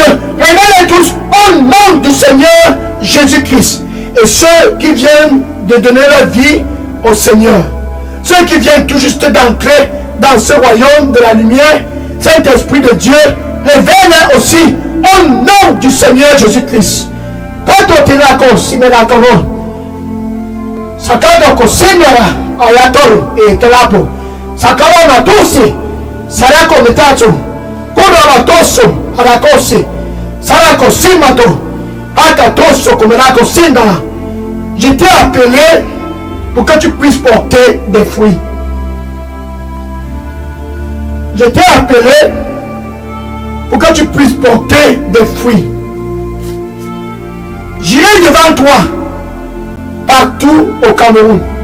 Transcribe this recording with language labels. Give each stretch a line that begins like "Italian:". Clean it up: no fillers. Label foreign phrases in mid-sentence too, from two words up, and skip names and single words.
French: Réveille-les tous au nom du Seigneur Jésus-Christ. Et ceux qui viennent de donner leur vie au Seigneur. Ceux qui viennent tout juste d'entrer dans ce royaume de la lumière. Saint-Esprit de Dieu. Réveille-les aussi au nom du Seigneur Jésus-Christ. Sakado kusinyara ayatoro etelapo. Sakalo na tosi. Sarako metacho. Kono na toso arakose. Sarako simato. Aka toso kumerako sinda. Je t'ai appelé pour que tu puisses porter des fruits. Je t'ai appelé pour que tu puisses porter des fruits. J'irai devant toi partout au Cameroun.